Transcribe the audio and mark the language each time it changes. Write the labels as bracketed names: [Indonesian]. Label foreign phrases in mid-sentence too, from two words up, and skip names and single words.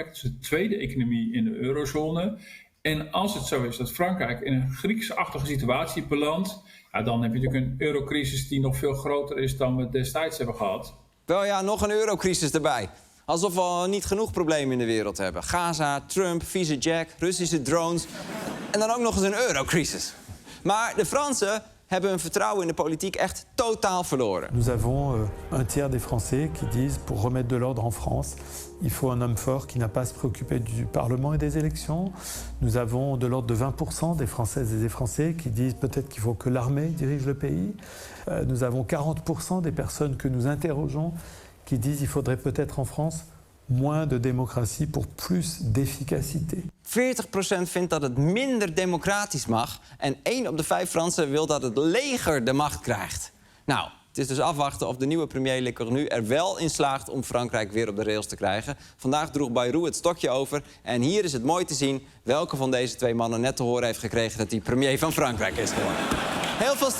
[Dutch] Het is de tweede economie in de eurozone. En als het zo is dat Frankrijk in een Grieks-achtige situatie belandt, ja, dan heb je natuurlijk een eurocrisis die nog veel groter is dan we destijds hebben gehad. Wel ja, nog een eurocrisis erbij. Alsof we al niet genoeg problemen in de wereld hebben. Gaza, Trump, vieze Jack, Russische drones. En dan ook nog eens een eurocrisis. Maar de Fransen hebben hun vertrouwen in de politiek echt totaal verloren. [French] Nous avons un tiers des Français qui disent pour remettre de l'ordre en France, il faut un homme fort qui n'a pas à se préoccuper du Parlement et des élections. Nous avons de l'ordre de 20% des Françaises et des Français qui disent peut-être qu'il faut que l'armée dirige le pays. Nous avons 40% des personnes que nous interrogeons qui disent il faudrait peut-être en France moins de démocratie pour plus d'efficacité. [Dutch] 40% vindt dat het minder democratisch mag en 1 op de 5 Fransen wil dat het leger de macht krijgt. Nou, het is dus afwachten of de nieuwe premier Le Cornu er wel in slaagt om Frankrijk weer op de rails te krijgen. Vandaag droeg Bayrou het stokje over en hier is het mooi te zien welke van deze 2 mannen net te horen heeft gekregen dat hij premier van Frankrijk is geworden.